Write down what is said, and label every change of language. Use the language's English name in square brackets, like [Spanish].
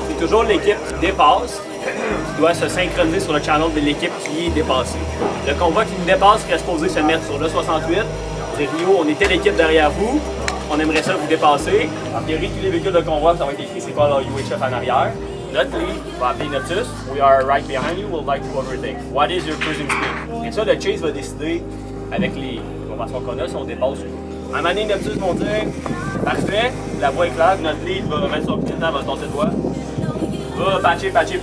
[French] C'est toujours l'équipe qui dépasse qui doit se synchroniser sur le channel de l'équipe qui est dépassée. Le convoi qui nous dépasse serait supposé se mettre sur le 68. C'est Rio, on était l'équipe derrière vous. On aimerait ça vous dépasser. En théorie, tous les véhicules de convoi, ça va être écrit c'est quoi leur UHF en arrière. Notre lead va appeler Noctus. [English] We are right behind you, we'll like to overtake. What is your cruising speed? [French] Et ça, le Chase va décider avec les informations qu'on a si on dépasse ou pas. À un moment donné, Noctus vont dire parfait, la voie est claire, notre lead va mettre son petit temps, va se tasser de voie. Va patcher.